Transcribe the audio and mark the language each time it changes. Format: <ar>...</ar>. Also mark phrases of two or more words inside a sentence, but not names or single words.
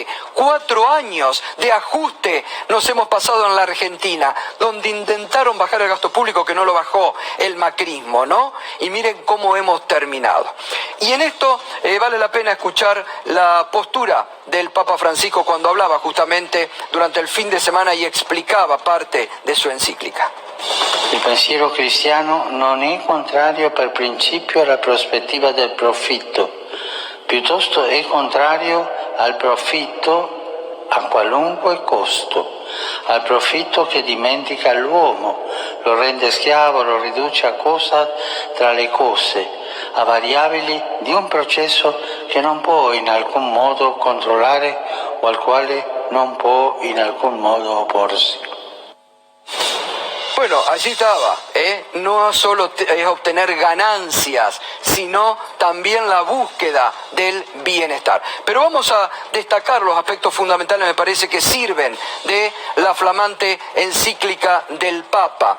<es>4 años de ajuste nos hemos pasado en la Argentina, donde intentaron bajar el gasto público, que no lo bajó el macrismo, ¿no? Y miren cómo hemos terminado. Y en esto vale la pena escuchar la postura del Papa Francisco cuando hablaba justamente durante el fin de semana y explicaba parte de su encíclica.</es> <it>Il pensiero cristiano non è contrario per principio alla prospettiva del profitto, piuttosto è contrario al profitto a qualunque costo, al profitto che dimentica l'uomo, lo rende schiavo, lo riduce a cosa tra le cose, a variabili di un processo che non può in alcun modo controllare o al quale non può in alcun modo opporsi.</it> <es>Bueno, allí estaba, no solo es obtener ganancias, sino también la búsqueda del bienestar. Pero vamos a destacar los aspectos fundamentales, me parece, que sirven de la flamante encíclica del Papa.</es>